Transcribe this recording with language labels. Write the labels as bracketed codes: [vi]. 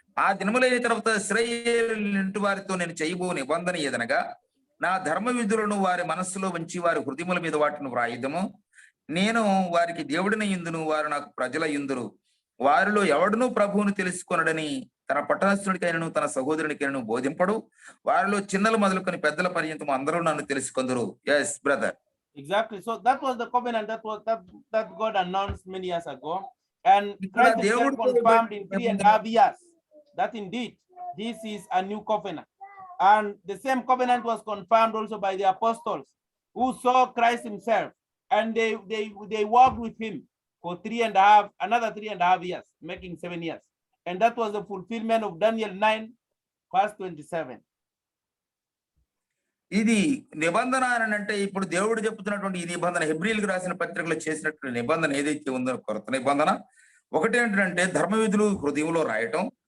[te] ఆ దినములైన తర్వాత ఇశ్రాయేలు ఇంటి వారితో నేను చేయబో నిబంధన ఏదనగా, నా ధర్మ విధులను వారి మనస్సులో ఉంచి వారి హృదయముల మీద వాటిని వ్రాయుదము. నేను వారికి దేవుడిని యుందును, వారు నాకు ప్రజల యుందురు. వారిలో ఎవడునూ ప్రభువును తెలుసుకొనడని తన పట్టణస్థుడికైనను తన సహోదరునికైనను బోధింపడు. వారిలో చిన్నలు మొదలుకొని పెద్దల పర్యంతము అందరూ నన్ను తెలుసుకొందురు. [en] Yes brother. Exactly. So that was the covenant that God announced many years ago, and Christ himself confirmed in 3.5 years that indeed this is a new covenant. And the same covenant was confirmed also by the apostles who saw Christ himself, and they walked with him for another 3.5 years, making 7 years. And that was the fulfillment of Daniel 9 verse 27. [te] ఇది నిబంధన అని అంటే ఇప్పుడు దేవుడు చెప్తున్నటువంటి ఈ నిబంధన హెబ్రీయులకు రాసిన పత్రికలో చేసినటువంటి నిబంధన ఏదైతే ఉందో కొత్త నిబంధన ఒకటి ఏంటంటే ధర్మ విధులు హృదయంలో రాయటం.